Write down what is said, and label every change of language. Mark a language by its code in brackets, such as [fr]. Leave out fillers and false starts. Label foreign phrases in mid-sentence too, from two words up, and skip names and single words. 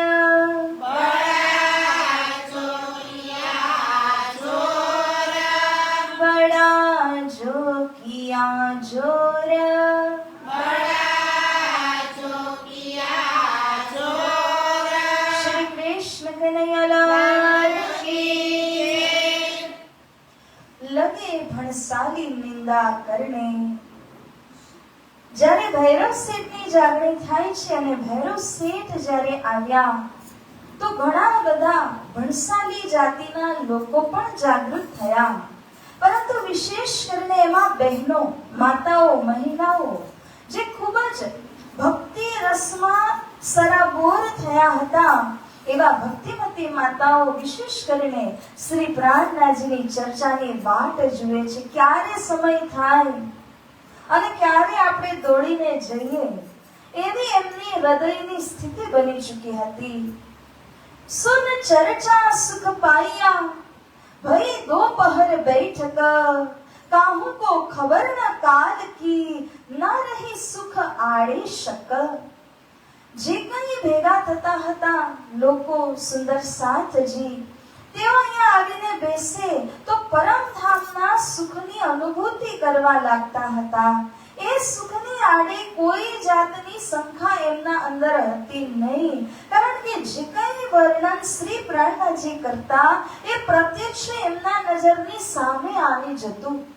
[hi] जोर, श्री कृष्ण कन्हैयालाल की. लगे भणसाली निंदा करने. [gu] જ્યારે ભૈરવ શેઠની જાગણી થાય છે અને ભૈરવ શેઠ જ્યારે આવ્યા તો ઘણા બધા ભણસાલી જાતિના લોકો પણ જાગૃત થયા. પરંતુ વિશેષ કરીને એમાં બહેનો, માતાઓ, મહિલાઓ જે ખૂબ જ ભક્તિ રસમાં સરાબોર થયા હતા, એવા ભક્તિમતી માતાઓ વિશેષ કરીને શ્રી પ્રાણનાથજીની ચર્ચાની વાટ જુએ છે. ક્યારે સમય થાય અને ક્યારે આપણે દોડીને જઈએ, એવી એમની હૃદયની સ્થિતિ બની ચૂકી હતી. [hi] सुन चर्चा सुख पाया, भई दोपहर बैठक, काहू को खबर न काल की, न रही सुख आड़े शक. [gu] જે કઈ ભેગા થતા હતા લોકો, સુંદર સાથજી, તેઓ અહીંયા આવીને બેસે તો પરમધામના સુખની અનુભૂતિ કરવા લાગતા હતા. એ સુખની આડે કોઈ જાતની શંકા એમના અંદર હતી નહીં, કારણ કે જે કઈ વર્ણન શ્રી પ્રાણનાથજી કરતા એ પ્રત્યક્ષ એમના નજરની સામે આવી જતું.